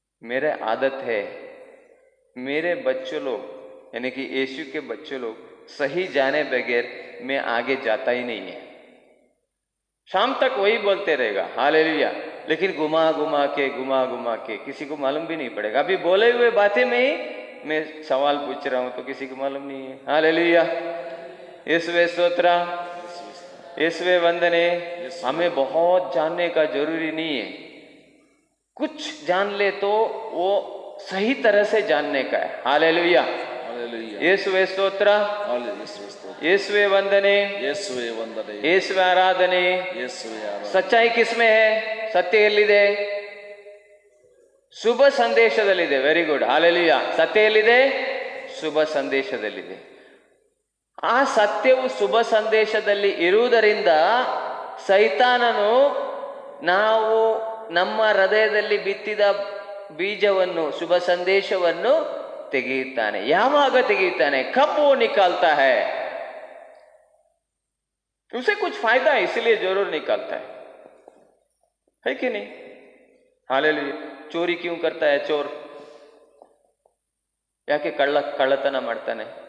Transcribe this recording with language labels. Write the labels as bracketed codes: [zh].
[hi] मेरे आदत है, मेरे बच्चों लोग यानी कि यीशु के बच्चों लोग सही जाने बगैर मैं आगे जाता ही नहीं है. शाम तक वही बोलते रहेगा हालेलुया, लेकिन घुमा घुमा के किसी को मालूम भी नहीं पड़ेगा. अभी बोले हुए बातें में ही मैं सवाल पूछ रहा हूं तो किसी को मालूम नहीं है. [kn] हालेलुया, यीशुवे स्तोत्र, यीशुवे वंदने. [hi] हमें बहुत जानने का जरूरी नहीं है, कुछ जान ले तो वो सही तरह से जानने का है. Hallelujah, Hallelujah. [kn] ಯೇಸುವೆ ಸ್ತೋತ್ರ, Hallelujah. ಯೇಸುವೆ ಸ್ತೋತ್ರ. ಯೇಸುವೆ ವಂದನೆ, ಯೇಸುವೆ ವಂದನೆ. ಯೇಸುವೆ ಆರಾಧನೆ. ಯೇಸುವೆ ಆರಾಧನೆ. [hi] ಸಚ್ಚಾಯಿ ಕಿಸ್ಮೆ ಹೈ, [kn] ಸತ್ಯ ಎಲ್ಲಿದೆ? ಶುಭ ಸಂದೇಶದಲ್ಲಿದೆ. Very good, hallelujah. ಸತ್ಯ ಎಲ್ಲಿದೆ? ಶುಭ ಸಂದೇಶದಲ್ಲಿದೆ. ಆ ಸತ್ಯವು ಶುಭ ಸಂದೇಶದಲ್ಲಿ ಇರುವುದರಿಂದ ಸೈತಾನನು ನಾವು ನಮ್ಮ ಹೃದಯದಲ್ಲಿ ಬಿತ್ತಿದ ಬೀಜವನ್ನು, ಶುಭ ಸಂದೇಶವನ್ನು ತೆಗೆಯುತ್ತಾನೆ. ಯಾವಾಗ ತೆಗೆಯುತ್ತಾನೆ? [hi] ಕಬ್ वो निकालता है, उसे कुछ फायदा है इसलिए जरूर निकालता है कि नहीं? हालेलुया. चोरी क्यों करता है चोर? [kn] ಯಾಕೆ ಕಳ್ಳತನ ಮಾಡ್ತಾನೆ?